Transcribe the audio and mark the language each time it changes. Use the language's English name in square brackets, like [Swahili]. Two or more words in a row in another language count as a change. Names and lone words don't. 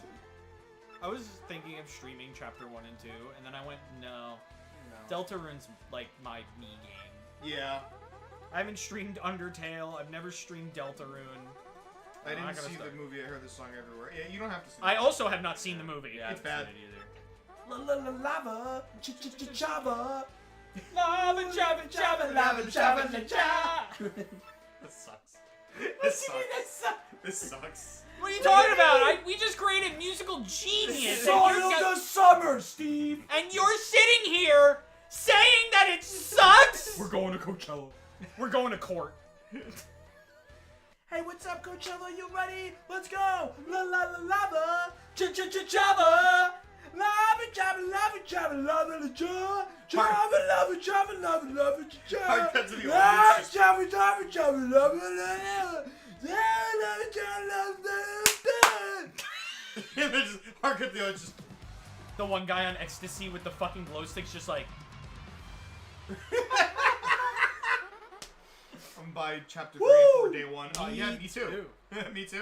[English] I was thinking of streaming Chapter 1 and 2, and then I went, no. Deltarune's like my me game. Yeah. I haven't streamed Undertale. I've never streamed Deltarune. I I'm didn't not gonna see start. the movie. I heard this song everywhere. Yeah, you don't have to see I it. also have not seen the movie. Yeah, It's I haven't bad. seen it either. Lava, Java. Lava chava chava lava chava la cha. This sucks. This sucks. This sucks. What are you talking about? We just created musical genius. Song of the summer, Steve. And you're sitting here saying that it sucks? We're going to Coachella. We're going to court. Hey, what's up, Coachella? You ready? Let's go! Lava! Java! Lava, Java, lava, Java, lava, Java, lava, Java, lava, lava, Hard cut to the Java, audience. Java, Java, Java, lava, lava, And then just hard cut the audience. Just The one guy on ecstasy with the fucking glow sticks just like, I'm by Chapter 3 and 4 day 1. Yeah, me too. Me too.